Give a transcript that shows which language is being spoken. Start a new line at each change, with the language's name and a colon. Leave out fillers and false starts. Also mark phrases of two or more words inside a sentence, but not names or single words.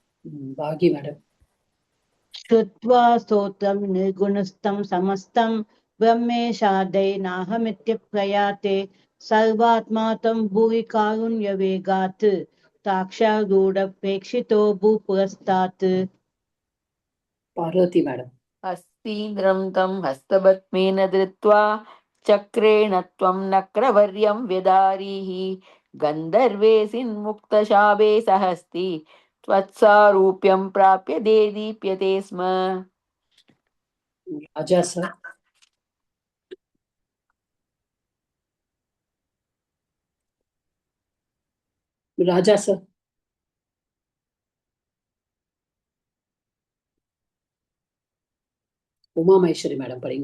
Sanskrit: भागी मैडम. श्रुत्वा स्तोत्रं निर्गुणस्थं समस्तं ब्रह्मेशादै नाहमित्यप्रयाते सर्वात्मा तं भूरि कारुण्यवेगात् ताक्षारूढप्रेक्षितो भूपुरस्तात्.
Tamil: பார்வதி மேடம்.
Sanskrit: हस्तीन्द्रं तं हस्तपद्मेन धृत्वा चक्रेण त्वं नक्रवर्यं व्यधारीः गन्धर्वेऽसिन्मुक्तशापे सहस्ति त्वत्सारूप्यं प्राप्य देदीप्यते स्म.
Tamil: ராஜா சார். ராஜா சார். உமா மகேஸ்வரி மேடம் படிங்க.